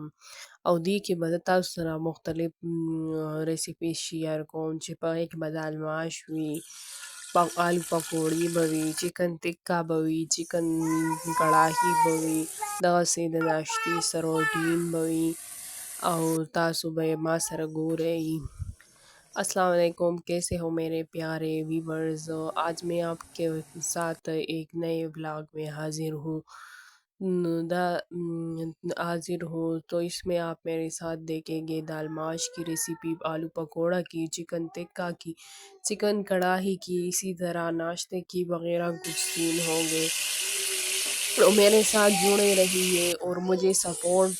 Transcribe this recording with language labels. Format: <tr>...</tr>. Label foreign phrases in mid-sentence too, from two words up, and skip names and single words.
<ps>او دې کې به زه تاسو سره مختلف ریسیپي شیر کوم چې په هغې کې به دال ماش وي آلو پکوړې به وي چکن ټکا به وي چکن کڑاهي به وي دغسې د ناشتې سره روټین به وي او تاسو به یې ما سره ګورئ</ps> <ur>السلام علیکم کیسے ہو میرے پیارے ویورز آج میں آپ کے ساتھ ایک نئے بلاگ میں حاضر ہوں حاضر ہوں تو اس میں آپ میرے ساتھ دیکھیں گے دال ماش کی ریسیپی آلو پکوڑا کی چکن ٹکا کی چکن کڑاہی کی اسی طرح ناشتے کی وغیرہ کچھ سین ہوں گے تو میرے ساتھ جڑے رہیے اور مجھے سپورٹ</ur>